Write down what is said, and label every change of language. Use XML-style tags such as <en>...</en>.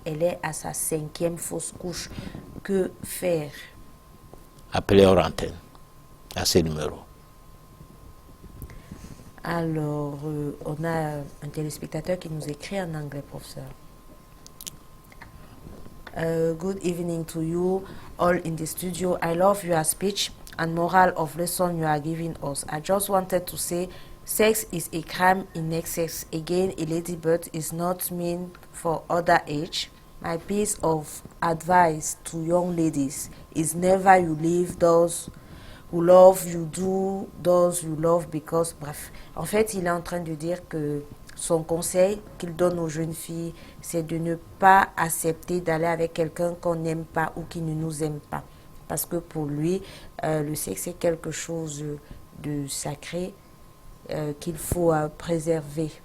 <fr>Elle est à sa 5e fausse couche. Que faire? Appelez hors antenne à ces numéros. Alors, on a un téléspectateur qui nous écrit en anglais, professeur.</fr> <en>Good evening to you all in the studio. I love your speech and moral of lesson you are giving us. I just wanted to say sex is a crime in excess. Again, a ladybird is not meant for other age. My piece of advice to young ladies is never you leave those who love, you do those you love because...</en> <fr>Bref, en fait, il est en train de dire que son conseil qu'il donne aux jeunes filles, c'est de ne pas accepter d'aller avec quelqu'un qu'on n'aime pas ou qui ne nous aime pas. Parce que pour lui, le sexe est quelque chose de sacré qu'il faut préserver.</fr>